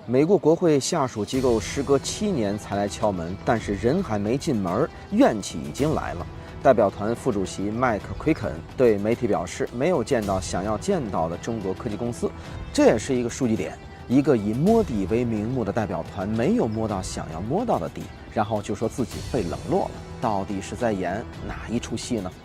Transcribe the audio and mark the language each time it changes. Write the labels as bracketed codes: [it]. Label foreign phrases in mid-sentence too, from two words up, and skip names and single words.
[zh] 美國國會下屬機構時隔7年才來敲門，但是人還沒進門，怨氣已經來了。代表团副主席麥克奎肯对媒体表示，没有见到想要见到的中国科技公司，这也是一个数据点。一个以摸底为名目的代表团没有摸到想要摸到的底，然后就说自己被冷落了，到底是在演哪一出戏呢？